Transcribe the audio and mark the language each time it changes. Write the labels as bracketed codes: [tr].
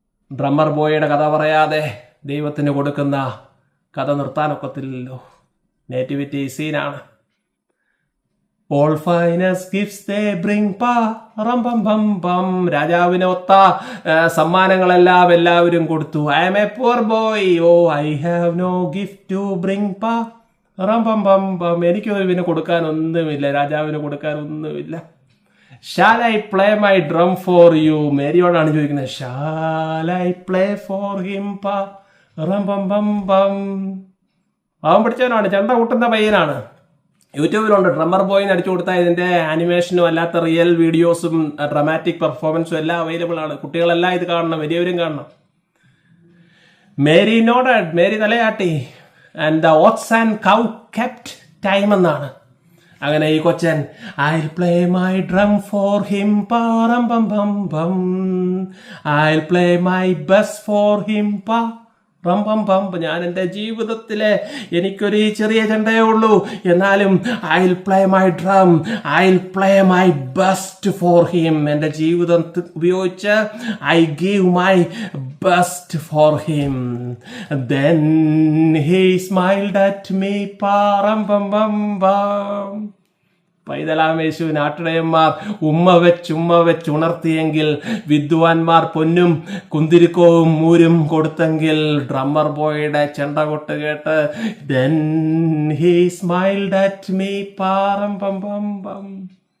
[ml] Drummer ബോയുടെ കഥ പറയാതെ ദൈവത്തിന് കൊടുക്കുന്ന കഥ നിർത്താനൊക്കത്തില്ലല്ലോ. നേറ്റിവിറ്റി സീനാണ്. [en] All finest gifts they bring pa ram pam pam pam. [ml] രാജാവിന് ഒത്ത സമ്മാനങ്ങളെല്ലാം എല്ലാവരും കൊടുത്തു. [en] I am a poor boy, oh I have no gift to bring pa ram pam pam pam. [ml] എനിക്ക് ഇവന് കൊടുക്കാൻ ഒന്നുമില്ല, രാജാവിന് കൊടുക്കാൻ ഒന്നുമില്ല. [en] Shall I play my drum for you? [ml] മേരിയോടാണ് ചോദിക്കുന്നത്. [en] Shall I play for him pa ram pam pam pam. [ml] അവൻ പിടിച്ചവനാണ്, ചെണ്ട കൂട്ടുന്ന പയ്യനാണ്. യൂട്യൂബിലുണ്ട്. ഡ്രമ്മർ ബോയിന് അടിച്ചു കൊടുത്താൽ ഇതിൻ്റെ ആനിമേഷനും അല്ലാത്ത റിയൽ വീഡിയോസും ഡ്രമാറ്റിക് പെർഫോമൻസും എല്ലാം അവൈലബിൾ ആണ്. കുട്ടികളെല്ലാം ഇത് കാണണം, വലിയവരും കാണണം. മേരി തലയാട്ടി. [en] and the ox and cow kept time [ml] എന്നാണ്. അങ്ങനെ ഈ കൊച്ചൻ [en] I'll play my drum for him param pam pam pam. I'll play my best for him pa ram pam pam. [ml] ഞാൻ എൻ്റെ ജീവിതത്തിലെ എനിക്കൊരു ചെറിയ ചെണ്ടയേ ഉള്ളൂ, എന്നാലും [en] I'll play my drum, I'll play my best for him. [ml] എൻ്റെ ജീവിതം ഉപയോഗിച്ച് [en] I give my best for him. Then he smiled at me param pam pam pam. [ml] പൈതലാമേശു നാട്ടിടയന്മാർ ഉമ്മ വെച്ചുണർത്തിയെങ്കിൽ, വിദ്വാൻമാർ പൊന്നും കുന്തിരിക്കവും മൂരും കൊടുത്തെങ്കിൽ, ഡ്രമ്മർ ബോയുടെ ചെണ്ട കൊട്ട് കേട്ട് [en] then he smiled at me [ml] പാറം പം പം പം.